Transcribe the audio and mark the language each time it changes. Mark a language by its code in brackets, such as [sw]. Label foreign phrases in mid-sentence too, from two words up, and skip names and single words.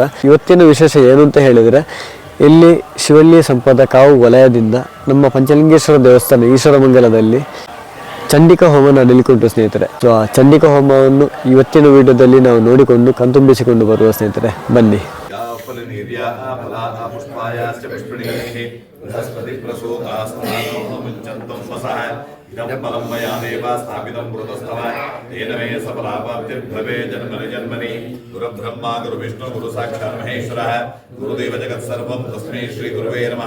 [kn] ಇವತ್ತಿನ ವಿಶೇಷ ಏನು ಅಂತ ಹೇಳಿದರೆ, ಇಲ್ಲಿ ಶಿವಳ್ಳಿ ಸಂಪದ ಕಾವು ವಲಯದಿಂದ ನಮ್ಮ ಪಂಚಲಿಂಗೇಶ್ವರ ದೇವಸ್ಥಾನ ಈಶ್ವರಮಂಗಲದಲ್ಲಿ ಚಂಡಿಕಾ ಹೋಮ ನಡೀಲಿಕ್ಕುಂಟು ಸ್ನೇಹಿತರೆ. ಸೊ ಆ ಚಂಡಿಕಾ ಹೋಮವನ್ನು ಇವತ್ತಿನ ವಿಡಿಯೋದಲ್ಲಿ ನಾವು ನೋಡಿಕೊಂಡು ಕಣ್ತುಂಬಿಸಿಕೊಂಡು ಬರುವ ಸ್ನೇಹಿತರೆ. ಬನ್ನಿ. [sa] जन्मनि गुरु ब्रह्मा गुरु विष्णु गुरु साक्षात् महेश्वरः गुरुदेव जगत्सर्वं तस्मै श्री गुरुवे नमः.